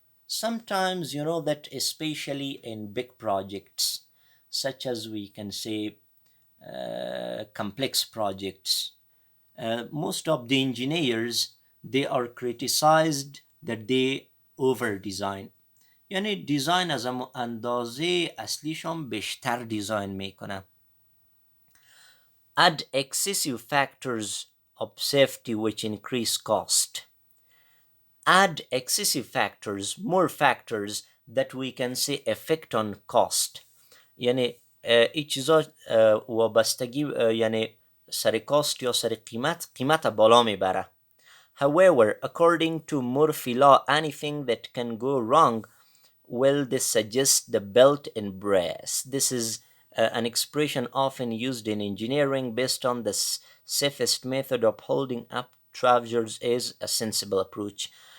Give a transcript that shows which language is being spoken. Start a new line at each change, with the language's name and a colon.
English: Sometimes, you know that especially in big projects, such as we can say complex projects, most of the engineers, they are criticized that they over-design.
Persian: یعنی دیزاین از اندازه اصلیشون بیشتر دیزاین میکنه.
English: Add excessive factors of safety which increase cost. Add excessive factors, more factors that we can say affect on cost.
Persian: یعنی این چیزا وابستگی یعنی سر کاست یا سر قیمت بالا میبره.
English: However, according to Murphy law, anything that can go wrong will suggest the belt and brace. This is an expression often used in engineering based on the safest method of holding up trousers is a sensible approach.